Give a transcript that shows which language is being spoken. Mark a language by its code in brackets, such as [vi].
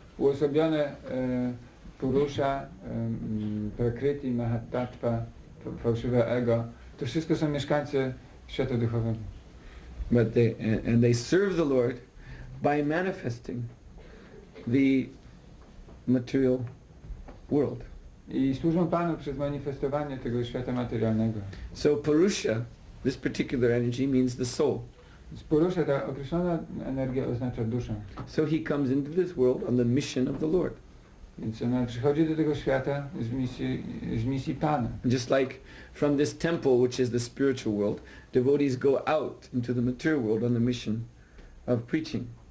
[pl] Uosobione Purusha, Prakriti, Mahatattva, fałszywe ego, to wszystko są mieszkańcy świata duchowego. [en] But they serve the Lord by manifesting the material world. [pl] I służą Panu przez manifestowanie tego świata materialnego. [en] So Purusha, this particular energy, means the soul. [pl] Purusha, ta określona energia oznacza duszę. [en] So he comes into this world on the mission of the Lord. [pl] Więc ona przychodzi do tego świata z misji Pana. [en] Just like from this temple, which is the spiritual world, devotees go out into the material world on the mission of preaching.